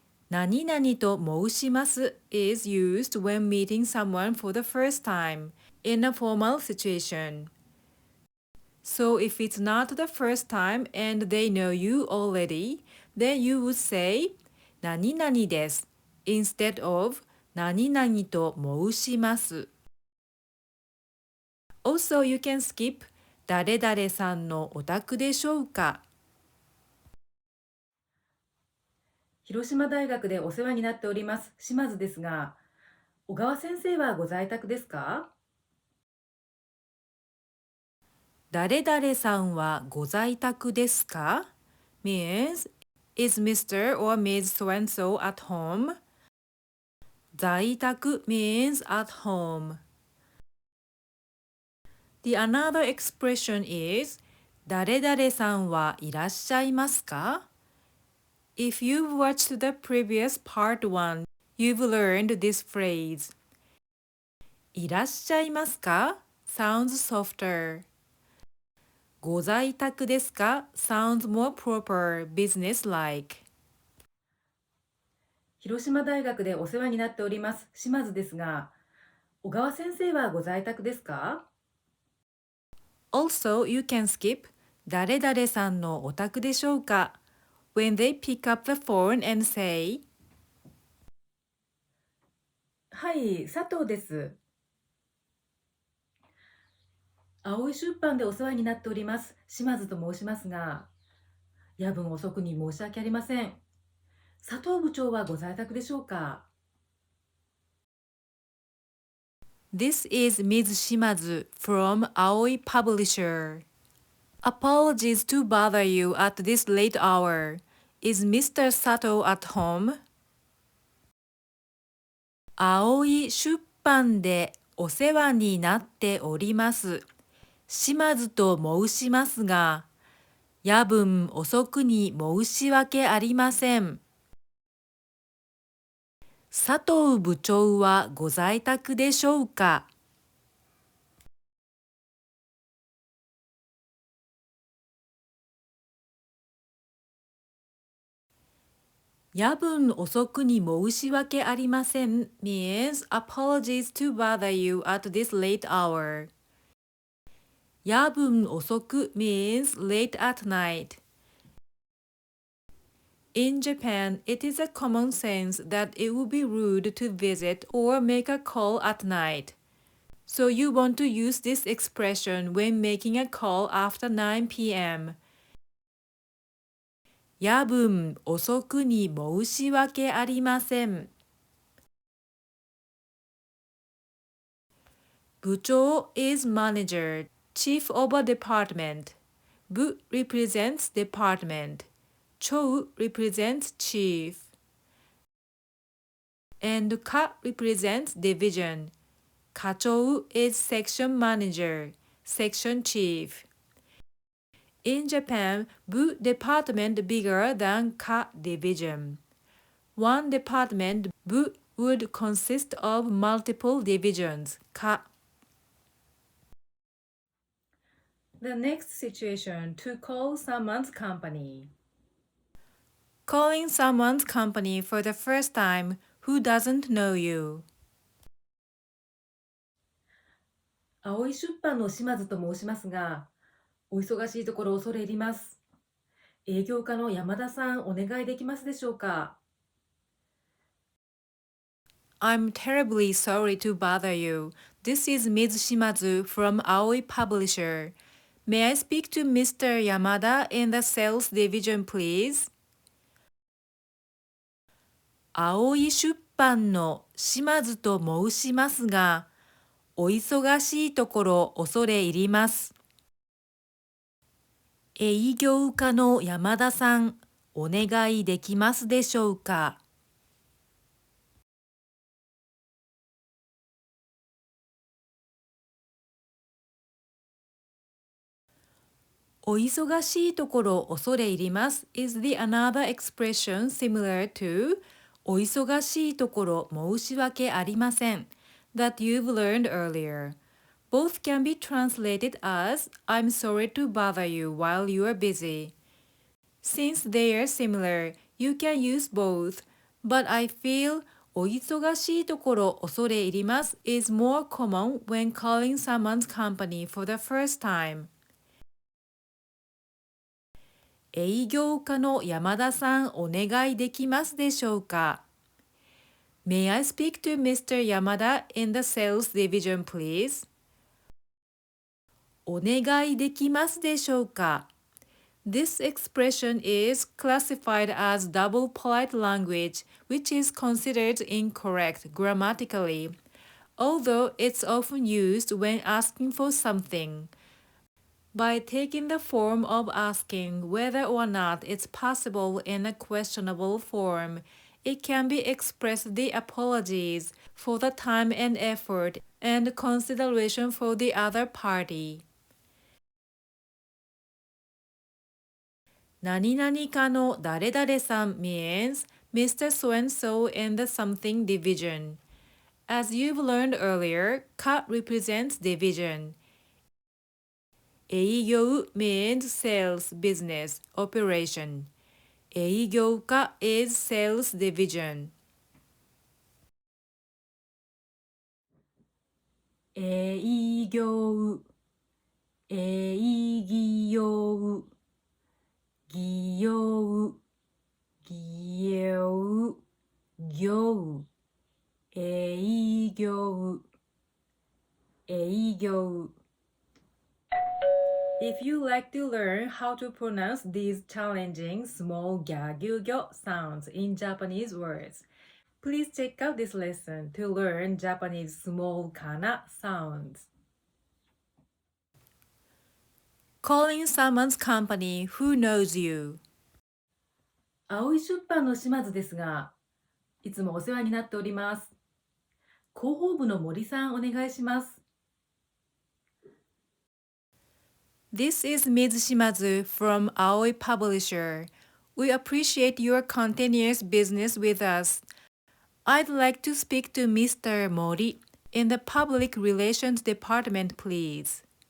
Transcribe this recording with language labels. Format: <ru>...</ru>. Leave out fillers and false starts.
<ja>何々と申します</ja> <en>is used when meeting someone for the first time in a formal situation. So if it's not the first time and they know you already, then you would say</en> <ja>何々です</ja> <en>instead of</en> <ja>何々と申します。</ja> <en>Also, you can skip</en> <ja>誰々さんのお宅でしょうか。広島大学でお世話になっております島津ですが、小川先生はご在宅ですか？誰々さんはご在宅ですか</ja> <en>means is Mr. or Ms. so and so at home? 在宅 means at home. The another expression is</en> <ja>誰々さんはいらっしゃいますか</ja> <en>If you've watched the previous part 1, you've learned this phrase.</en> <ja>いらっしゃいますか</ja> <en>sounds softer.</en> <ja>ご在宅ですか</ja> <en>sounds more proper, business-like.</en> <ja>広島大学でお世話になっております島津ですが、小川先生はご在宅ですか？</ja> <en>Also, you can skip</en> <ja>誰々さんのお宅でしょうか</ja> <en>when they pick up the phone and say</en> <ja>はい、佐藤です。葵出版でお世話になっております島津と申しますが、夜分遅くに申し訳ありません。佐藤部長はご在宅でしょうか？</ja> <en>This is Ms. Shimazu from Aoi Publisher. Apologies to bother you at this late hour. Is Mr. Sato at home?</en> <ja>葵出版でお世話になっております。島津と申しますが、夜分遅くに申し訳ありません。佐藤部長はご在宅でしょうか？夜分遅くに申し訳ありません</ja> <en>means apologies to bother you at this late hour.</en> <ja>夜分遅く</ja> <en>means late at night. In Japan, it is a common sense that it would be rude to visit or make a call at night. So you want to use this expression when making a call after 9 p.m.</en> <ja>夜分遅くに申し訳ありません。</ja> <en>部長 is manager, chief of a department. 部 represents department. 長 represents chief. And 課 represents division. 課長 is section manager, section chief. In Japan, 部 department bigger than 課 division. One department 部 would consist of multiple divisions. 課 The next situation, to call someone's company. Calling someone's company for the first time who doesn't know you.</en> <ja>葵出版の島津と申しますが、お忙しいところ恐れ入ります。営業課の山田さん、お願いできますでしょうか？</ja> <en>I'm terribly sorry to bother you. This is Ms. Shimazu from Aoi Publisher. May I speak to Mr. Yamada in the sales division, please?</en> <ja>青い出版の島津と申しますが、お忙しいところ恐れ入ります。営業課の山田さん、お願いできますでしょうか。お忙しいところ恐れ入ります</ja> <en>is the another expression similar to</en> <ja>お忙しいところ申し訳ありません</ja> <en>that you've learned earlier. Both can be translated as I'm sorry to bother you while you are busy. Since they are similar, you can use both, but I feel</en> <ja>お忙しいところ恐れ入ります</ja> <en>is more common when calling someone's company for the first time.</en> <ja>営業課の山田さんお願いできますでしょうか。</ja> <en>May I speak to Mr. Yamada in the sales division, please?</en> <ja>お願いできますでしょうか。</ja> <en>This expression is classified as double polite language, which is considered incorrect grammatically, although it's often used when asking for something. By taking the form of asking whether or not it's possible in a questionable form, it can be expressed the apologies for the time and effort and consideration for the other party.</en> <ja>何々かの誰々さん</ja> <en>means Mr. So-and-so in the something division. As you've learned earlier, か represents division. 営業 means sales, business, operation. 営業課 is sales division.</en> <ja>営業、営業、技業、技業、業、営業、営業。</ja> <en>If you like to learn how to pronounce these challenging small gagyugyo sounds in Japanese words, please check out this lesson to learn Japanese small kana sounds. Calling someone's company who knows you.</en> <ja>青い出版の島津ですが、いつもお世話になっております。広報部の森さんお願いします。</ja> <en>This is Ms. Shimazu from Aoi Publisher. We appreciate your continuous business with us. I'd like to speak to Mr. Mori in the Public Relations Department, please.</en>